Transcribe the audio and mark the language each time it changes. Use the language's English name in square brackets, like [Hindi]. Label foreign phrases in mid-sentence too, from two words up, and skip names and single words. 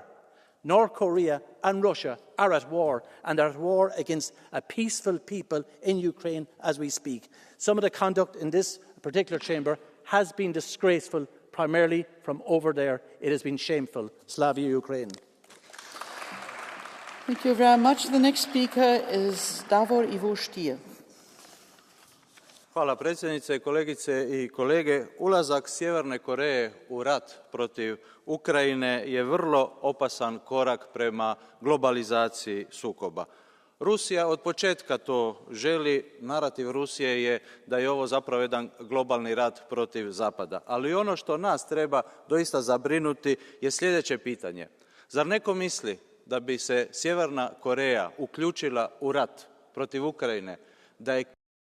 [English] North Korea and Russia are at war, and are at war against a peaceful people in Ukraine as we speak. Some of the conduct in this particular chamber has been disgraceful, primarily from over there. It has been shameful. [Ukrainian] Slavia Ukraine. [English] Thank you very much. The next speaker is Davor Ivo Stier. [Croatian] Hvala predsjednice, kolegice i kolege. Ulazak Sjeverne Koreje u rat protiv Ukrajine je vrlo opasan korak prema globalizaciji sukoba. Rusija od početka to želi, narativ Rusije je da je ovo zapravo jedan globalni rat protiv Zapada. Ali ono što nas treba doista zabrinuti je sljedeće pitanje. Zar neko misli da bi se Sjeverna Koreja uključila u rat protiv Ukrajine, da je